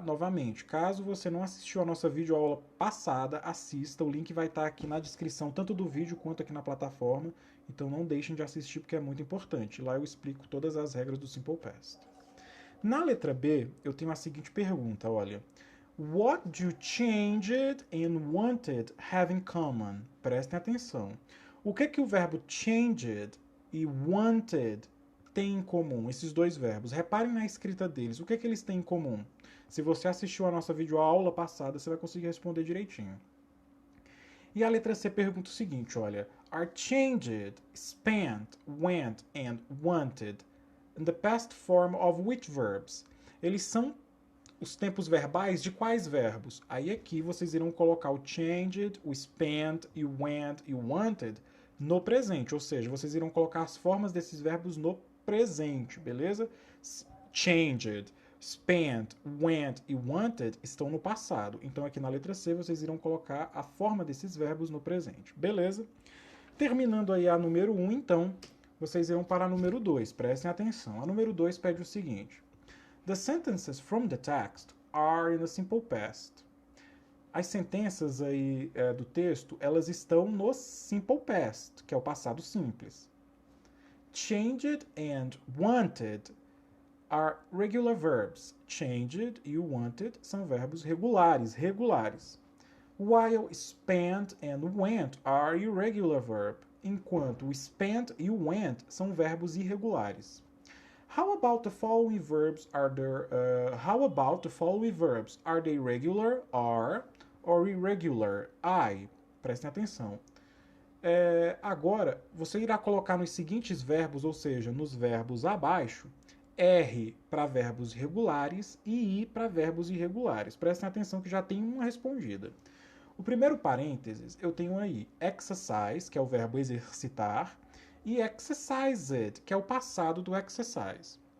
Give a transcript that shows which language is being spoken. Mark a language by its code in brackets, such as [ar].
[pt] Novamente, caso você não assistiu a nossa videoaula passada, assista, o link vai estar aqui na descrição, tanto do vídeo quanto aqui na plataforma, então não deixem de assistir porque é muito importante. Lá eu explico todas as regras do Simple Past. Na letra B, eu tenho a seguinte pergunta, olha. [en] What do changed and wanted have in common? [pt] Prestem atenção. O que o verbo changed e wanted têm em comum, esses dois verbos? Reparem na escrita deles. O que eles têm em comum? Se você assistiu a nossa videoaula passada, você vai conseguir responder direitinho. E a letra C pergunta o seguinte, olha. [en] Are changed, spent, went and wanted in the past form of which verbs? [pt] Eles são os tempos verbais de quais verbos? Aí aqui vocês irão colocar o changed, o spent, e o went e o wanted no presente, ou seja, vocês irão colocar as formas desses verbos no presente, beleza? Changed, Spent, went e wanted estão no passado. Então aqui na letra C vocês irão colocar a forma desses verbos no presente. Beleza? Terminando aí a número 1, então, vocês irão para a número 2. Prestem atenção. A número 2 pede o seguinte. [en] The sentences from the text are in the simple past. [pt] As sentenças aí do texto, elas estão no simple past, que é o passado simples. [en] Changed and wanted are regular verbs. [pt] Changed e wanted são verbos regulares. [en] While spent and went are irregular verb. [pt] Enquanto o spent e o went são verbos irregulares. [en] How about the following verbs? Are they regular, are, or irregular? [pt] I. Prestem atenção. Agora, você irá colocar nos seguintes verbos, ou seja, nos verbos abaixo, R para verbos regulares e I para verbos irregulares. Prestem atenção que já tem uma respondida. O primeiro parênteses, eu tenho aí exercise, que é o verbo exercitar, e exercised, que é o passado do exercise.